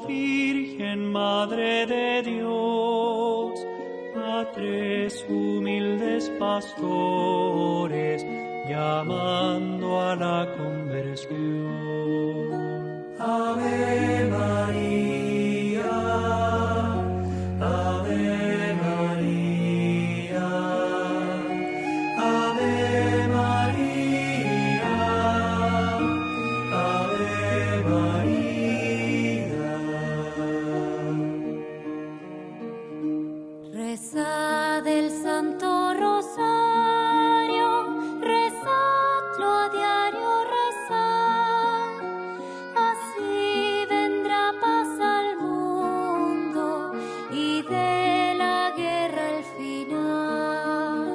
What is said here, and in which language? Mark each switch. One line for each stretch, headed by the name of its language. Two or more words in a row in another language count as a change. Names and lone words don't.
Spanish: Virgen Madre de Dios, a tres humildes pastores llamando a la conversión.
Latin: Ave María, Ave María, Ave María, Ave María.
Spanish: Rezad el Santo Rosario, rezadlo a diario, rezad, así vendrá paz al mundo y de la guerra el final.